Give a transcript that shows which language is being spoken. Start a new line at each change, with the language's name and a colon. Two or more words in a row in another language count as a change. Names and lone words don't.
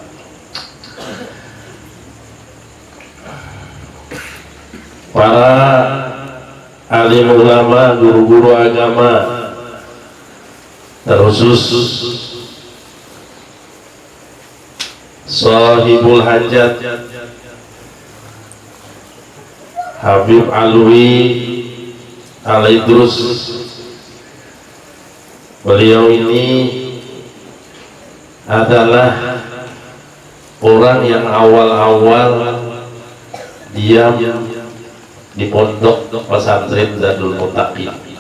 Indonesian: Para alim ulama, guru-guru agama, terkhusus Sahibul Hajat Habib Alwi Al-Idrus. Beliau ini adalah orang yang awal-awal diam di pondok pesantren Zadul Muttaqin.